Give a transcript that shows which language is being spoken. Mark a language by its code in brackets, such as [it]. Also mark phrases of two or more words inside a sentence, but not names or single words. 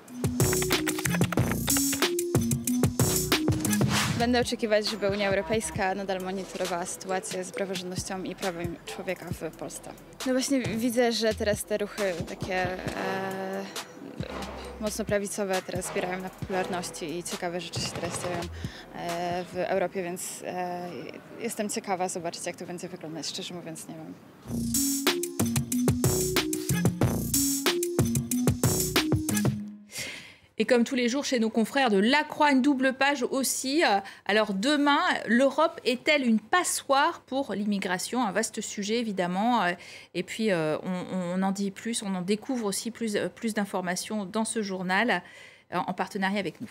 [pl] Będę oczekiwać, żeby Unia Europejska nadal monitorowała sytuację z praworządnością i prawem człowieka w Polsce. No właśnie widzę, że teraz te ruchy takie mocno prawicowe teraz zbierają na popularności i ciekawe rzeczy się teraz dzieją w Europie, więc jestem ciekawa zobaczyć, jak to będzie wyglądać. Szczerze mówiąc, nie wiem. [fr] Et comme tous les jours chez nos confrères de La Croix, une double page aussi. Alors demain, l'Europe est-elle une passoire pour l'immigration? Un vaste sujet évidemment. Et puis on en dit plus, on en découvre aussi plus d'informations dans ce journal en partenariat avec nous.